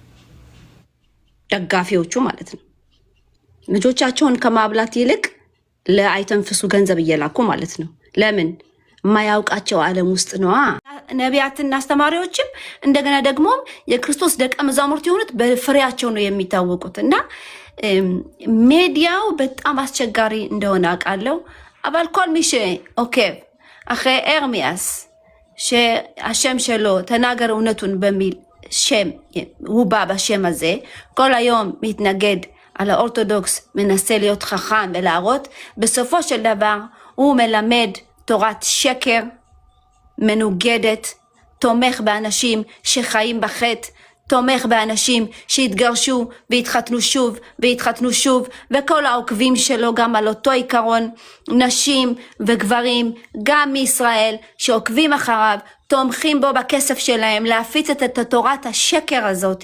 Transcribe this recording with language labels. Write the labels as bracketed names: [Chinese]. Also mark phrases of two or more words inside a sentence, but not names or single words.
[Amharic] ደጋፊዎቹ ማለት ነው። ልጆቻቸውን ከማብላት ይልቅ ለአይተንፍሱ ገንዘብ እየላኩ ማለት ነው። ለምን የማያውቃቸው ዓለም ውስጥ ነዋ። ነቢያትና አስተማሪዎችም እንደገና ደግሞ የክርስቶስ ደቀ መዛሙርት የሆኑት በፍሬያቸው ነው የሚታወቁት። እና ሚዲያው በጣም አስቸጋሪ እንደሆነ አውቃለሁ። [Hebrew] אבל כל מי שעוקב אחרי ארמיאס שהשם שלו תנגר אונתון במיל שם, הוא בא בשם הזה, כל היום מתנגד על האורתודוקס, מנסה להיות חכם ולהראות, בסופו של דבר הוא מלמד תורת שקר מנוגדת, תומך באנשים שחיים בחטא, תומך באנשים שהתגרשו והתחתנו שוב והתחתנו שוב, וכל העוקבים שלו גם על אותו עיקרון, נשים וגברים גם מישראל שעוקבים אחריו, תומכים בו בכסף שלהם להפיץ את תורת השקר הזאת.